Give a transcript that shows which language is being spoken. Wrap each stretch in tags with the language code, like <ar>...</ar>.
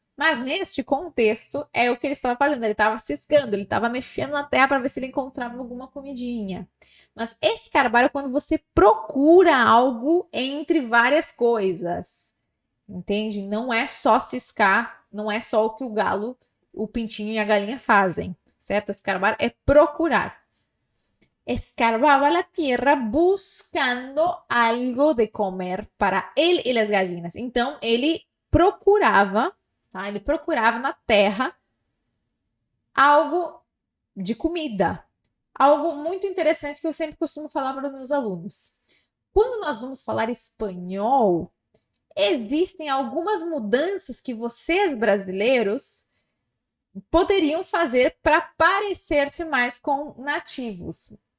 <pt>Mas neste contexto, é o que ele estava fazendo. Ele estava ciscando, ele estava mexendo na terra para ver se ele encontrava alguma comidinha. Mas escarbar é quando você procura algo entre várias coisas. Entende? Não é só ciscar, não é só o que o galo, o pintinho e a galinha fazem. Certo? Escarbar é procurar.</pt> <es>Escarbaba la tierra buscando algo de comer para él e las gallinas.</es> <pt>Então, ele procurava, tá? Ele procurava na terra algo de comida. Algo muito interessante que eu sempre costumo falar para os meus alunos. Quando nós vamos falar espanhol, existem algumas mudanças que vocês brasileiros poderiam fazer para parecer-se mais com nativos.</pt>